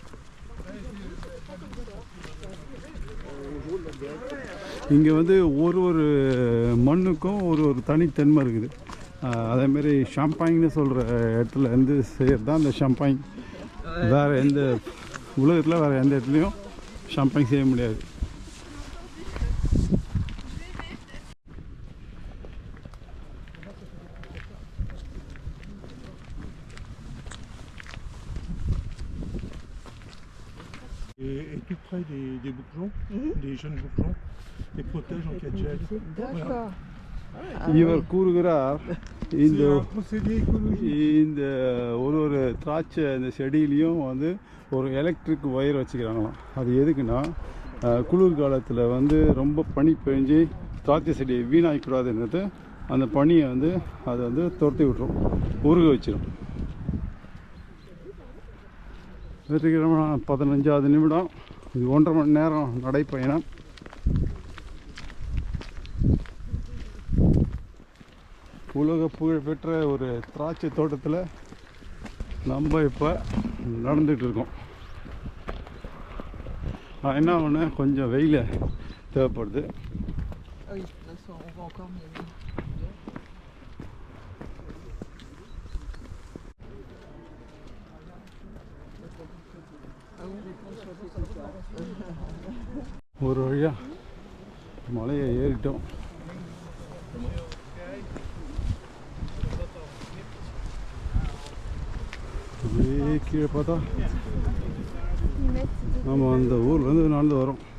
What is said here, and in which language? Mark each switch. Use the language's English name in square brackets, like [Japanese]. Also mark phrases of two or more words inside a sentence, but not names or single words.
[Tamil] இங்கே வந்து ஒரு மண்ணுக்கும் ஒரு தனித்தன்மை இருக்குது. அதேமாரி ஷாம்பைன்னு சொல்கிற இடத்துல இருந்து செய்கிறது தான் இந்த ஷாம்பைன். வேறு எந்த உலகத்தில் வேறு எந்த இடத்துலையும் ஷாம்பைன் செய்ய முடியாது. [French] Et tout près des bourgeons, des jeunes bourgeons, les protège en cas de gel. D'accord. [Tamil] இவர் கூறுகிறார் இந்த [French] procédé écologique. [Tamil] இந்த ஒரு திராட்சை இந்த செடியிலையும் வந்து ஒரு [English] electric wire [Tamil] வச்சுக்கிறாங்களாம். அது எதுக்குன்னா குளிர் காலத்தில் வந்து ரொம்ப பனி பெஞ்சு திராட்சை செடியை வீணாகக்கூடாதுன்றது அந்த பனியை வந்து அதை வந்து துரத்தி விட்டுரும், உருக வச்சிடும். வெற்றிகரமாக 15வது நிமிடம். இது 1.5 மணி நேரம் நடைப்பயணம். உலக புகழ்பெற்ற ஒரு திராட்சை தோட்டத்தில் நம்ம இப்போ நடந்துகிட்டு இருக்கோம். என்ன ஒன்று கொஞ்சம் வெயில் தேவைப்படுது. [French] Ah oui, là, ça, on va encore mieux. [Tamil] ஒரு வழியாக மலையை ஏறிட்டோம். அப்படியே கீழே பார்த்தா நம்ம அந்த ஊர்லேருந்து நடந்து வரோம்.